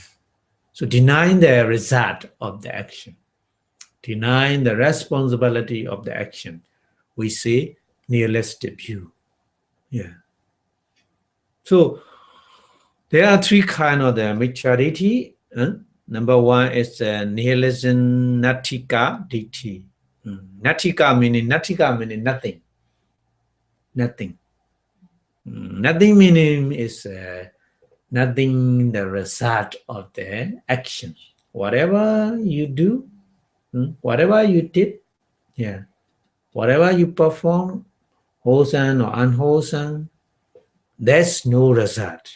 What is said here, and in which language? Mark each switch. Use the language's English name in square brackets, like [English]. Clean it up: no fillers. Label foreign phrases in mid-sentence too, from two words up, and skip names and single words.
[English] So denying the result of the action, denying the responsibility of the action, we say nihilistic view. Yeah. So there are three kinds of the maturity. Number one is nihilism [Pali] natika ditti. [English] Natika meaning nothing. Nothing. Nothing meaning is nothing the result of the action. Whatever you do, whatever you did, yeah, whatever you perform, wholesome or unwholesome, there's no result.